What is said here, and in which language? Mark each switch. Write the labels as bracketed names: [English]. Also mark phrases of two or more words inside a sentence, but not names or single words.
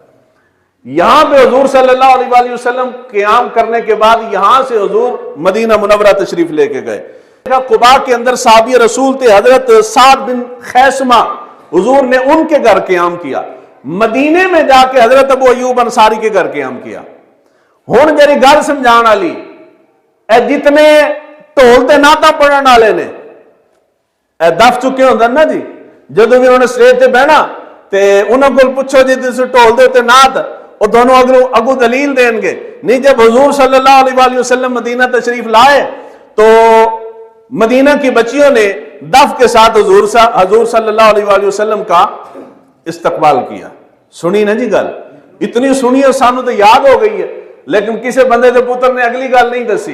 [Urdu] یہاں پہ حضور [Arabic] صلی اللہ علیہ وآلہ وسلم [Urdu] قیام کرنے کے بعد یہاں سے حضور مدینہ منورہ تشریف لے کے گئے. قباء کے اندر صحابی رسول تھے حضرت سعد بن خیثمہ، حضور نے ان کے گھر قیام کیا. مدینے میں جا کے حضرت ابو ایوب انصاری کے گھر قیام کیا. [Punjabi] ہن جڑی گل سمجھان والی اے جتنے ڈھول تے نعتاں پڑھن والے نے اے دف چکے ہوندے نا جی، جدوں بھی انہوں نے سٹیج تے بہنا تے انہاں کول پوچھو جی تسی ڈھول دے تے نعت، وہ دونوں اگو دلیل دیں گے. [Urdu] نہیں، جب حضور [Arabic] صلی اللہ علیہ وآلہ وسلم [Urdu] مدینہ تشریف لائے تو مدینہ کی بچیوں نے دف کے ساتھ حضور [Arabic] صلی اللہ علیہ وآلہ وسلم [Urdu] کا استقبال کیا. [Punjabi] سنی نا جی گل؟ اتنی سنی اور سانو تو یاد ہو گئی ہے، لیکن کسی بندے کے پتر نے اگلی گل نہیں دسی.